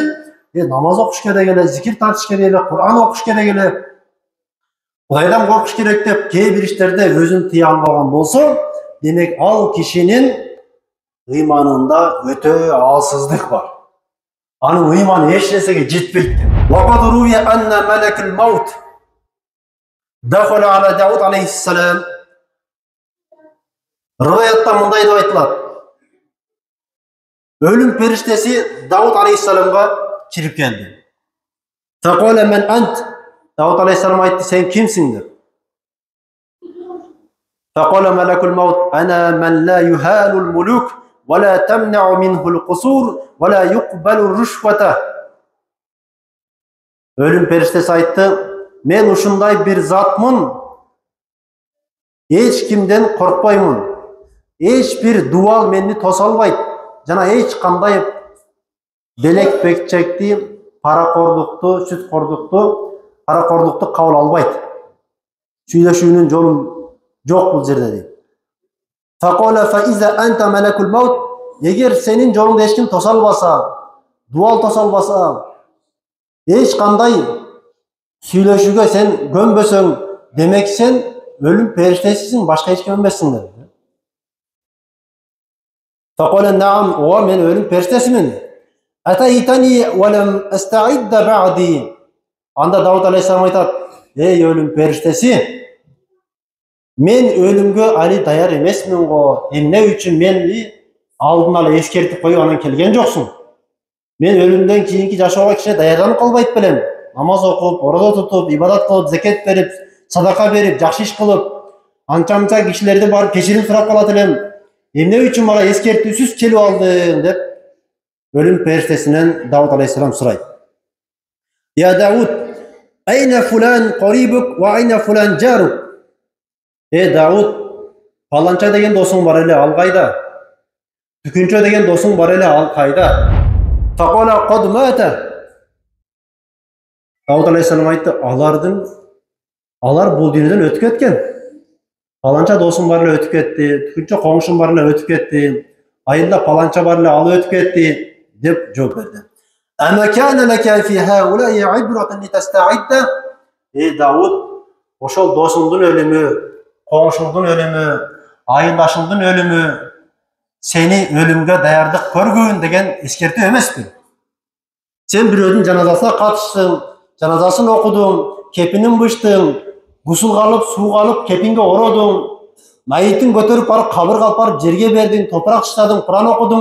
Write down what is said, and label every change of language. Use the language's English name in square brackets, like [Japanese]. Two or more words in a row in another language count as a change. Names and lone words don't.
[Kyrgyz] Намаз окуш керек эле, зикир тартыш керек эле, Кур'ан окуш керек эле, Кудайдан коркуш керек деп кээ бир иштерде өзүн тыя албаган болсо, демек ал кишинин ыйманында өтө алсыздык бар. Анын ыйманы эч нерсеге жетпейт. [Arabic] وقد روي أن ملك الموت دخل على داود عليه السلام. [Kyrgyz] Риваятта мындай деп айтылат. Өлүм периштеси Дауд алейхиссаламга кирип келди. [Arabic] فقال من أنت. [Kyrgyz] Дауд алейхиссалам айтты, сен кимсиң деп. [Arabic] فقال ملك الموت أنا من لا يهاب الملوك ولا تمنع منه القصور ولا يقبل الرشوة. [Kyrgyz] Өлүм периштеси айтты, мен ушундай бир затмын, эч кимден коркпоймун. Эч бир дуал мени тоса албайт. Жана эч кандай белек бекчекти, паракордукту, паракордукту кабыл албайт. Сүйлөшүүнүн жолу жок бул жерде дейт. [Arabic] فقال فإذا أنت ملك الموت, [Kyrgyz] эгер сенин жолуңду эч ким тоса албаса, дуал тоса албаса, эч кандай сүйлөшүүгө сен көнбөсөң, демек сен өлүм периштесисиң, башка эч ким эмессиң dedi. [Arabic] فقال نعم, [Kyrgyz] ооба мен өлүм периштесимин. [Arabic] أتيتني ولم أستعد بعد. [Kyrgyz] Анда Дауд алейхиссалам айтат, эй өлүм периштеси, мен өлүмгө али даяр эмесмин го. Эмне үчүн мени алдын ала эскертип коюп анан келген жоксуң? Мен өлүмдөн кийинки жашоого кичине даярданып калбайт белем. Намаз окуп, орозо тутуп, ибадат кылып, закет берип, садака берип, жакшы иш кылып, анча-мынча кишилерди барып кечирим сурап калат элем. Эмне үчүн мага эскертүүсүз келип алдың деп өлүм периштесинен Дауд алейхиссалам сурайт. [Arabic] يا داود أين فلان قريبك وأين فلان جارك? [Kyrgyz] Дауд, паланча деген досуң бар эле, ал кайда? Түкүнчө деген досуң бар эле, ал кайда? [Arabic] فقال قد مات. [Kyrgyz] Дауд алейхиссалам айтты, алар бул дүйнөдөн өтүп кеткен. Паланча досуң бар эле өтүп кетти, түкүнчө коңшуң бар эле өтүп кетти, айылда паланча бар эле, ал өтүп кетти деп жооп берди. [Arabic] أما كان لك في هؤلاء عبرة لتستعد. [Kyrgyz] Ey Davud, ошол досуңдун өлүмү, коңшуңдун өлүмү, айылдашыңдын өлүмү сени өлүмгө даярдык көргүн деген эскертүү эмеспи? Сен бирөөдүн жаназасына катыштың, жаназасын окудуң, кепинин бычтың, гусулга алып, сууга алып, кепинге ородуң, майытын көтөрүп барып, кабырга алып барып жерге бердиң, топурак таштадың, Куран окудуң.